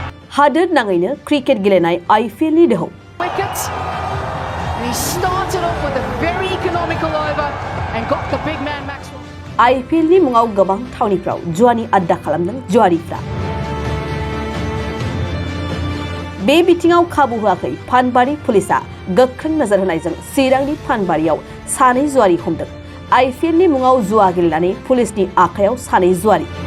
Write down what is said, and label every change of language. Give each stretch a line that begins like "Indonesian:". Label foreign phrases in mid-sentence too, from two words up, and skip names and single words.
Bodo: हादोर नाङैनो क्रिकेट गेलेनाय आईपीएलनि दोहौ
English: wickets. And he started off with a very economical over and got the big man Maxwell.
Bodo: आईपीएलनि मुङाव गोबां थावनिफ्राव जुवानि आड्डा खालामदों जुवारिफ्रा बे बिथिङाव खाबु होआखै फानबारि पुलिसा गोख्रों नोजोर होनायजों चिरांनि फानबारियाव सानै जुवारि हमदों आईपीएलनि मुङाव जुवा गेलेनानै पुलिसनि आखायाव सानै जुवारि